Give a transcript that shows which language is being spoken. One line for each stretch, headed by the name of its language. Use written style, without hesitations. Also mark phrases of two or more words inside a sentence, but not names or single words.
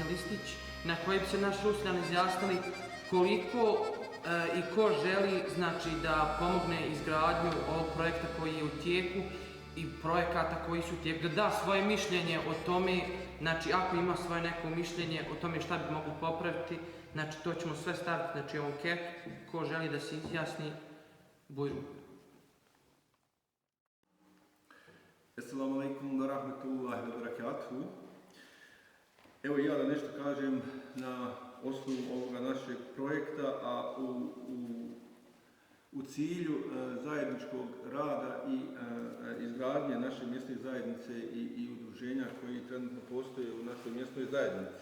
Bosnian: listić na koji bi se naši Hrustovljani izjasnili koliko i ko želi, znači, da pomogne izgradnju ovog projekta koji je u tijeku i projekata koji su u tijeku, da da svoje mišljenje o tome, znači ako ima svoje neko mišljenje o tome šta bi mogli popraviti, znači to ćemo sve staviti, znači, u anketu, ko želi da se izjasni, bujru.
Arabic: السلام عليكم ورحمة الله وبركاته.
Bosnian: Evo ja da nešto kažem na osnovu ovoga našeg projekta, a u cilju zajedničkog rada i izgradnje naše mjesne zajednice i udruženja koji trenutno postoje u našoj mjesnoj zajednici.